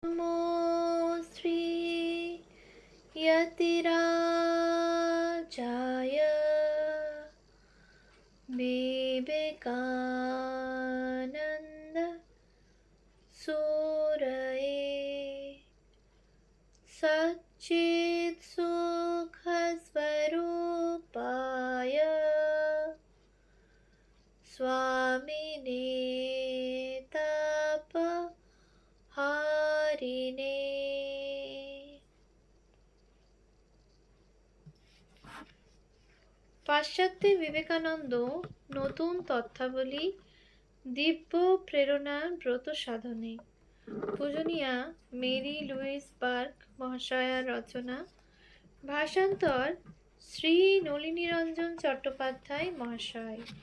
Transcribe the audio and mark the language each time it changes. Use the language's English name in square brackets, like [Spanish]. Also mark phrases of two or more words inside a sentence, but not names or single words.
[Sanskrit] नमो श्री यतिराजाय विवेकानंद सूरये सच्चित् सुख स्वरूपाय स्वामिने तापहारिणे। [Bangla] পাশ্চাত্যে বিবেকানন্দ নতুন তথ্যাবলী দিব্য প্রেরণার ব্রত সাধনে। পূজনীয়া মেরি লুইস বার্ক মহাশয়ার রচনা, ভাষান্তর শ্রী নলিনীরঞ্জন চট্টোপাধ্যায় মহাশয়।